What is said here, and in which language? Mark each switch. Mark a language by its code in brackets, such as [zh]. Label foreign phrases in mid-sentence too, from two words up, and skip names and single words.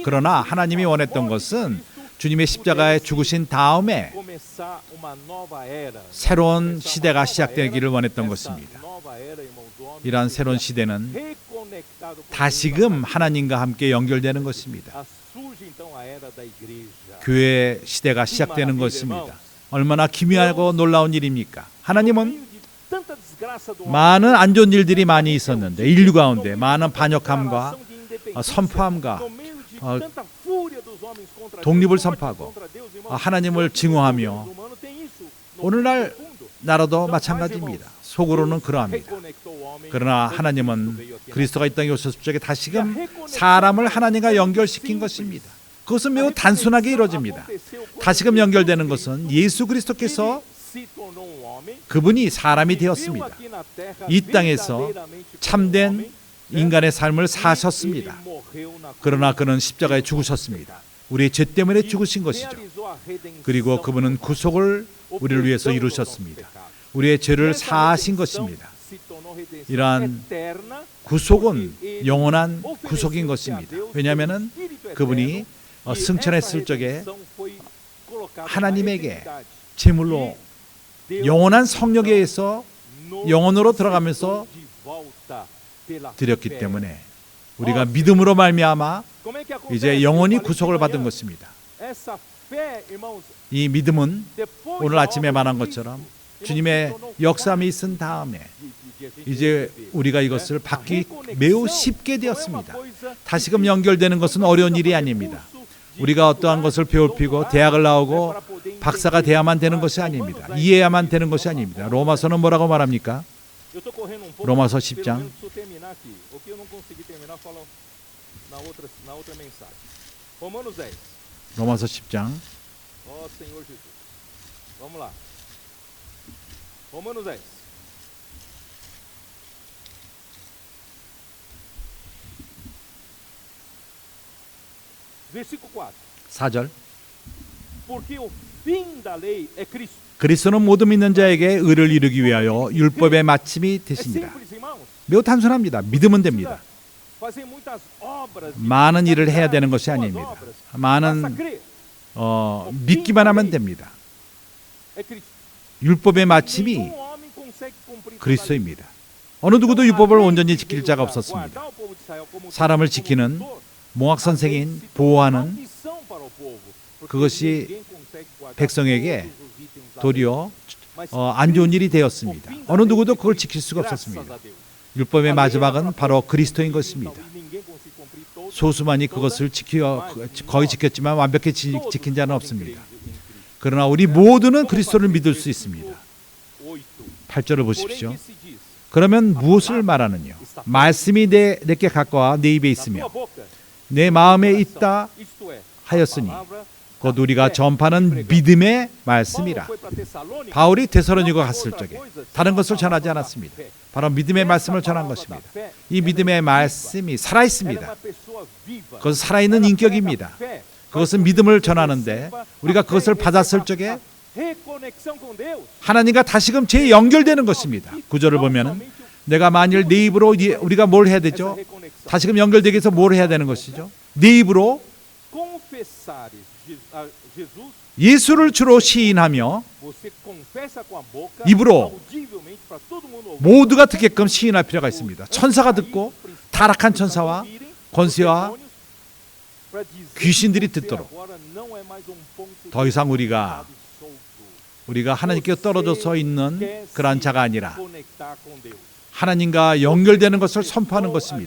[ko] 그러나 하나님이 원했던 것은 주님의 십자가에 죽으신 다음에 새로운 시대가 시작되기를 원했던 것입니다. 이러한 새로운 시대는 다시금 하나님과 함께 연결되는 것입니다. 교회 시대가 시작되는 것입니다. 얼마나 기묘하고 놀라운 일입니까? 하나님은 [pt] meio de tanta desgraça do homem, [ko] 많은 안 좋은 일들이 많이 있었는데 인류 가운데 많은 반역함과 [pt] declaração de independência, [ko] 선포함과 [pt] no meio de tanta fúria dos homens contra [ko] 독립을 [pt] Deus, [ko] 선포하고 [pt] contra Deus, irmão, [ko] 하나님을 증오하며 [pt] o humano tem isso. No [ko] 오늘날 [pt] fundo, [ko] 나라도 마찬가지입니다. 속으로는 그러합니다. [pt] reconectou o homem, [ko] 그러나 하나님은 그리스도가 이 땅에 오셨을 적에 다시금 사람을 하나님과 연결시킨 것입니다. 그것은 매우 단순하게 이루어집니다. 다시금 연결되는 것은 예수 그리스도께서 [pt] se tornou um homem, [ko] 그분이 사람이 [pt] viveu [ko] 되었습니다. [pt] aqui na terra [ko] 이 땅에서 [pt] verdadeiramente como [ko] 참된 [pt] homem, [ko] 인간의 삶을 [pt] ele [ko] 사셨습니다. [pt] morreu na cruz. [ko] 그러나 그는 십자가에 죽으셨습니다. 우리의 죄 때문에 [pt] E [ko] 죽으신 것이죠. [pt] realizou a redenção [ko] 그리고 그분은 [pt] do [ko] 구속을 [pt] nosso [ko] 우리를 위해서 [pt] perdão do [ko] 이루셨습니다. [pt] nosso pecado. [ko] 우리의 죄를 [pt] Essa [ko] 사하신 [pt] redenção [ko] 것입니다. [pt] se tornou redenção [ko] 이러한 [pt] eterna, [ko] 구속은 [pt] porque ele [ko] 영원한 [pt] ofereceu-se [ko] 구속인 [pt] a [ko] 것입니다. [pt] Deus [ko] 왜냐하면 [pt] pelo Espírito [ko] 그분이 [pt] eterno, e [ko] 승천했을 [pt] essa [ko] 적에 [pt] redenção foi colocada na [ko] 하나님에게 [pt] eternidade. [ko] 제물로 [pt] E Deus [ko] 영원한 성령에 의해서 [pt] nos [ko] 영혼으로 들어가면서 [pt] de volta pela [ko] 드렸기 [pt] fé. [ko] 때문에 우리가 믿음으로 말미암아 [pt] Como é que acontece? [ko] 이제 [pt] Eu [ko] 영원히 [pt] falei de [ko] 구속을 받은 [pt] manhã, [ko] 것입니다. [pt] essa fé, irmãos, [ko] 이 믿음은 [pt] depois [ko] 오늘 [pt] da [ko] 아침에 [pt] obra [ko] 말한 [pt] de Cristo, [ko] 것처럼 [pt] irmãos, [ko] 주님의 [pt] se tornou [ko] 역사함이 [pt] fácil [ko] 있은 다음에 [pt] de a gente [ko] 이제 [pt] receber, [ko] 우리가 [pt] né? [ko] 이것을 [pt] A [ko] 받기 [pt] reconexão [ko] 매우 [pt] não [ko] 쉽게 [pt] é uma [ko] 되었습니다. [pt] coisa [ko] 다시금 [pt] difícil. [ko] 연결되는 것은 어려운 일이 아닙니다. 우리가 어떠한 것을 배우피고 대학을 나오고 박사가 돼야만 되는 것이 아닙니다. 이해야만 되는 것이 아닙니다. 로마서는 뭐라고 말합니까? [pt] Eu tô correndo um pouco, [ko] 로마서 [pt] pelo [ko] 10장. [pt] menos preciso terminar aqui. O que eu não consegui terminar, eu falo na outra mensagem. Romanos 10. [ko] 로마서 10장 [pt] Ó Senhor Jesus. Vamos lá. Romanos 10. Versículo 4. [ko] 4절. [pt] Porque o fim da lei é Cristo. [ko] 그리스도는 모든 믿는 자에게 의를 이루기 위하여 율법의 마침이 [pt] É [ko] 되십니다. [pt] simples, irmãos. [ko] 매우 단순합니다. 믿으면 됩니다. [pt] Fazer muitas obras. [ko] 많은 일을 해야 되는 것이 [pt] Boas [ko] 아닙니다. [pt] obras. Basta [ko] 많은 [pt] crer. [ko] 믿기만 하면 됩니다. [pt] É Cristo. [ko] 율법의 [pt] Nenhum [ko] 마침이 [pt] homem consegue cumprir toda a lei. [ko] 그리스도입니다. 어느 누구도 율법을 온전히 지킬 자가 없었습니다. [pt] Guardar o povo de Israel como [ko] 사람을 [pt] como [ko] 지키는 [pt] tutor, [ko] 몽학 선생인 보호하는 [pt] maldição para o povo, porque [ko] 그것이 [pt] ninguém consegue guardar [ko] 백성에게 [pt] todos os itens da lei. [ko] 도리어 [pt] Mas [ko] 안 좋은 일이 [pt] o [ko] 되었습니다. [pt] fim da [ko] 어느 [pt] lei [ko] 누구도 [pt] é [ko] 그걸 [pt] Cristo. [ko] 지킬 수가 [pt] Graças [ko] 없었습니다. [pt] a Deus. [ko] 율법의 [pt] A lei era [ko] 마지막은 [pt] para [ko] 바로 [pt] poucos, [ko] 그리스도인 [pt] então, [ko] 것입니다. [pt] e ninguém consegue cumprir todas, [ko] 소수만이 그것을 거의 지켰지만 완벽히 [pt] todos [ko] 지킨 자는 [pt] podem [ko] 없습니다. [pt] crer em Cristo. [ko] 그러나 우리 모두는 그리스도를 믿을 수 있습니다. 8. 8절을 [pt] Porém, [ko] 보십시오. [pt] que se diz? [ko] 그러면 무엇을 말하느냐? 말씀이 내게 가까워 내 입에 [pt] Na [ko] 있으며 [pt] tua boca, [ko] 내 마음에 [pt] coração. [ko] 있다 [pt] Isto é, [ko] 하였으니 [pt] a palavra [ko] 곧 [pt] da [ko] 우리가 [pt] fé. [ko] 전파는 믿음의 Paulo 말씀이라. [pt] foi para Tessalônica, [ko] 바울이 [pt] não [ko] 데살로니가 [pt] para [ko] 갔을 [pt] outra [ko] 적에 [pt] coisa, [ko] 다른 [pt] senão [ko] 것을 [pt] a [ko] 전하지 [pt] palavra da [ko] 않았습니다. [pt] fé. [ko] 바로 믿음의 [pt] Essa [ko] 말씀을 전한 [pt] palavra [ko] 것입니다. [pt] da fé, [ko] 이 [pt] ela é [ko] 믿음의 [pt] viva. [ko] 말씀이 살아 [pt] Ela é [ko] 있습니다. [pt] uma pessoa viva. [ko] 그것은 살아있는 [pt] Ela [ko] 인격입니다. [pt] prega a fé. [ko] 그것은 [pt] Faz [ko] 믿음을 [pt] com que [ko] 전하는데 [pt] receba [ko] 우리가 [pt] a fé, [ko] 그것을 받았을 [pt] receba [ko] 적에 [pt] a reconexão com Deus. [ko] 하나님과 다시금 재연결되는 것입니다. 구절을 보면은 내가 만일 내 입으로 우리가 뭘 해야 [pt] Essa [ko] 되죠? [pt] reconexão. [ko] 다시금 연결되기 위해서 뭘 해야 되는 것이죠? 네 입으로 [pt] Confessares Jesus, [ko] 예수를 주로 시인하며 [pt] você confessa com a boca, [ko] 입으로 [pt] audivelmente para todo mundo ouvir. [ko] 모두가 듣게끔 시인할 필요가 있습니다. 천사가 듣고 타락한 천사와 권세와 귀신들이 듣도록 더 이상 우리가 하나님께 떨어져 서 있는 그러한 자가 아니라 하나님과 연결되는 것을 선포하는 것입니다.